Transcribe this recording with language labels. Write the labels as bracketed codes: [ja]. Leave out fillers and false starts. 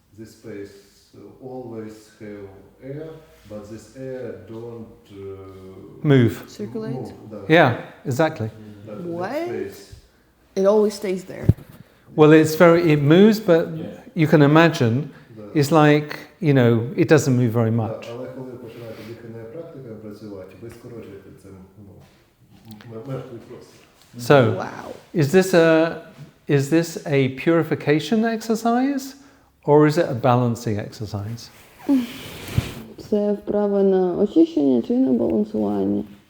[en] This space always have air, but this air don't Move. Circulate? Move. Yeah, exactly. What? Space. It always stays there. Well, it moves, but Yeah. you can imagine it's like, it doesn't move very much. [uk] Але коли починаєте дихальною практикою працювати, ви скорочуєте це мертвий простір. [en] So, Wow. is this a purification exercise or is it a balancing exercise? [uk] Це вправа на очищення чи на балансування?